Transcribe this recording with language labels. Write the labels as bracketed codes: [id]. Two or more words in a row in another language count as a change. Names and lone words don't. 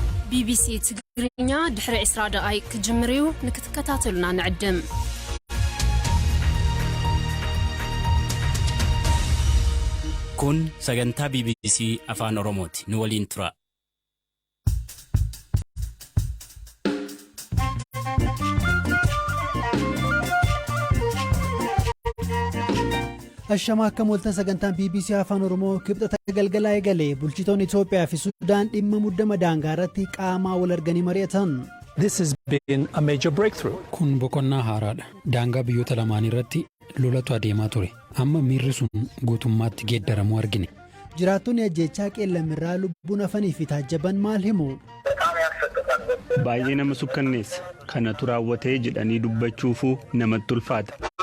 [ti] BBC ትግርኛ ድሕሪ 20 ደቂቃ ክጅምሪው ንክትከታተሉና ንዕድም [om] kun sagantaa BBC afaan Oromooti nu waliin tura. Ashama akka mooltan sagantaan BBC afaan Oromoo kibxata galgalaa eegalee bulchitoonni Itoophiyaa fi Sudaan dhimma muddama daangaa irratti qaamaa wal arganii mari'atan. [en] This has been a major breakthrough. [om] Kun boqonnaa haaraadha. Daangaa biyyoota lamaan irratti lolatu adeemaa ture. Amma miirri sun guutummaatti geeddaramuu argine. Jiraattonni ajjeechaa qeellamirraa lubbuun hafanii fi taajjaban maal himu? Baay'ee nama sukkanneessa. Kanatu raawwatee jedhanii dubbachuufuu namatti ulfaata.